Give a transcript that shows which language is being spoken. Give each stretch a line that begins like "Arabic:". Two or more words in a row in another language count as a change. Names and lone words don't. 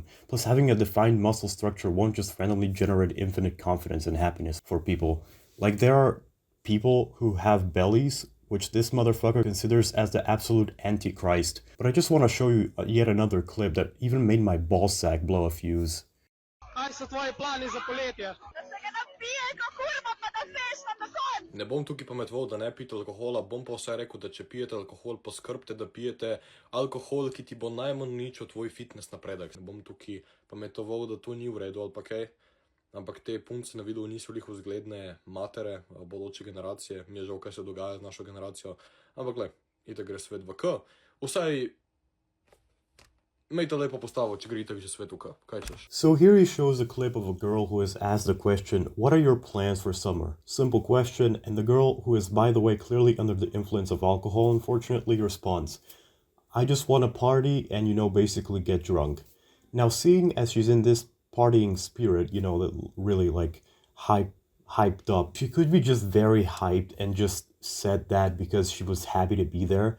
English: Plus, having a defined muscle structure won't just randomly generate infinite confidence and happiness for people. Like, there are people who have bellies, which this motherfucker considers as the absolute antichrist. But I just want to show you yet another clip that even made my ballsack blow a fuse.
Slovenian: Kaj so tvoji plani za poletje? Da se ga napije, ko kurva, pa da fešta na konj. Ne bom tukaj pametoval, da ne pijete alkohola, bom pa vse rekel, da če pijete alkohol, poskrbite, da pijete alkohol, ki ti bo najmanj ničil tvoj fitness napredek. Ne bom tukaj pametoval, da to ni v redu ali pa kaj, ampak te punce na videu niso lih vzgledne matere, bodoče generacije, mi je žal, kaj se dogaja z našo generacijo, ampak gled, itak gre svet v K, vsaj imejte lepo postavo, če greste više svet v K, kaj češ?
English: So here he shows a clip of a girl who is asked the question, what are your plans for summer? Simple question, and the girl, who is by the way clearly under the influence of alcohol unfortunately, responds, I just want to party and basically get drunk. Now seeing as she's in this partying spirit, that really like hyped up, she could be just very hyped and just said that because she was happy to be there.